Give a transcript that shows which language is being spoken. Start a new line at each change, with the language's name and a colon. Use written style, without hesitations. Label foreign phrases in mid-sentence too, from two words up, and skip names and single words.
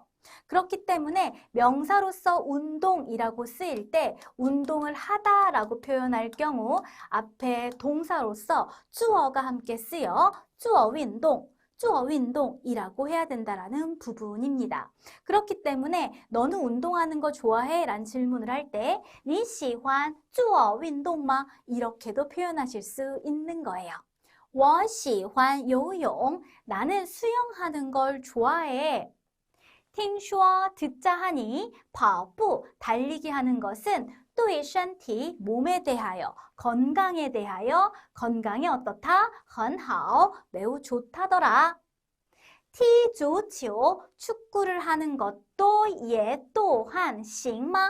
Korean: 그렇기 때문에 명사로서 운동이라고 쓰일 때 운동을 하다라고 표현할 경우 앞에 동사로서 주어가 함께 쓰여 주어 운동, 주어 운동이라고 해야 된다라는 부분입니다. 그렇기 때문에 너는 운동하는 거 좋아해? 라는 질문을 할 때
Chinese: 你喜欢做运动吗?
Korean: 이렇게도 표현하실 수 있는 거예요.
Chinese: 我喜欢游泳.
Korean: 나는 수영하는 걸 좋아해. 听说 듣자 하니 跑步 달리기 하는 것은
Chinese: 对身体
Korean: 몸에 대하여 건강에 대하여 건강이 어떻다?
Chinese: 很好
Korean: 매우 좋다더라.
Chinese: 踢足球
Korean: 축구를 하는 것도 예 또한
Chinese: 行吗?